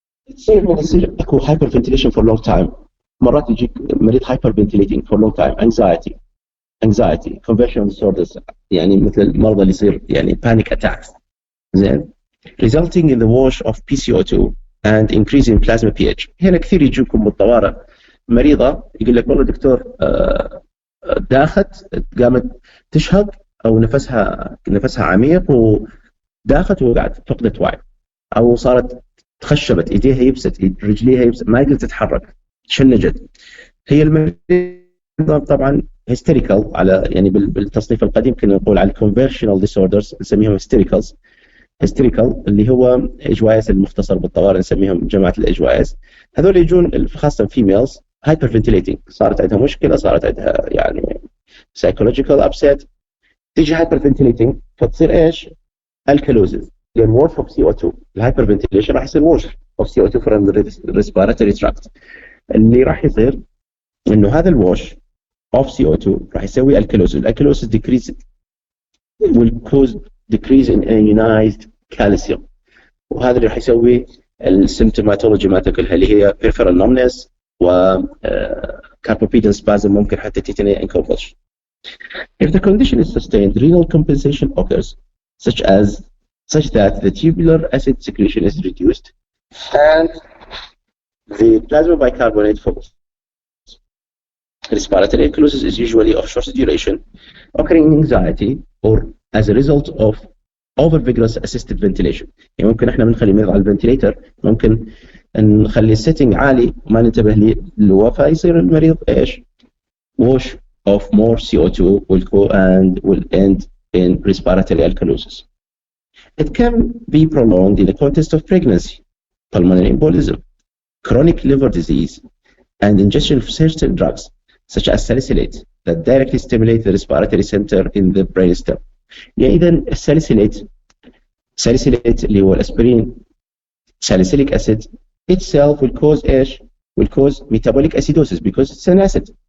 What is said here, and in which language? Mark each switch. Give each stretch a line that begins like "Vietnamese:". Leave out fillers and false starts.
Arabic: يصير اكو
English: hyperventilation for long time.
Arabic: مرات يجيك مريض
English: hyperventilating for long time, anxiety, conversion disorders
Arabic: يعني مثل المرضى اللي يصير يعني
English: panic attacks. زين resulting in the wash of PCO2 and increase in plasma pH.
Arabic: هنا كثير يجوكم بالطوارئ مريضة يقول لك والله دكتور داخت قامت تشهق أو نفسها عميق وداخت وقعت فقدت وعي أو صارت تخشبت ايديها يبست رجليها يبست ما قدرت تتحرك شنجت. هي المريضة طبعا hysterical على يعني بالتصنيف القديم كنا نقول على
English: conversional disorders
Arabic: نسميهم hysterical اللي هو اجوايس المختصر بالطوارئ نسميهم جماعة الاجوايس. هذول يجون خاصة females hyperventilating صارت عندها مشكلة صارت عندها يعني
English: psychological upset
Arabic: تيجي hyperventilating فتصير ايش؟ alkalosis لان
English: wash of CO2
Arabic: الهايبرفنتيليشن راح يصير wash
English: of CO2 from the respiratory tract.
Arabic: اللي راح يصير انه هذا الوش
English: of CO2
Arabic: راح يسوي alkalosis
English: decrease will cause decrease in ionized calcium،
Arabic: وهذا اللي راح يسوي السيمتوماتولوجي مالته كلها اللي هي
English: peripheral numbness
Arabic: و
English: carpopedal spasm،
Arabic: ممكن حتى
English: tetany and convulsion. If the condition is sustained, renal compensation occurs, such that the tubular acid secretion is reduced and the plasma bicarbonate falls. Respiratory alkalosis is usually of short duration, occurring in anxiety or as a result of over-vigorous assisted ventilation.
Arabic: يعني ممكن احنا بنخلي المريض على الفنتليتر، ممكن نخلي السيتنج عالي وما ننتبه له، فيصير المريض ايش؟
English: wash of more CO2 will end in respiratory alkalosis. It can be prolonged in the context of pregnancy, pulmonary embolism, chronic liver disease, and ingestion of certain drugs such as salicylate that directly stimulate the respiratory center in the brainstem.
Arabic: يعني إذا الساليسيليت اللي هو الأسبرين
English: salicylic acid itself will cause إيش؟ will cause metabolic acidosis because it's an acid.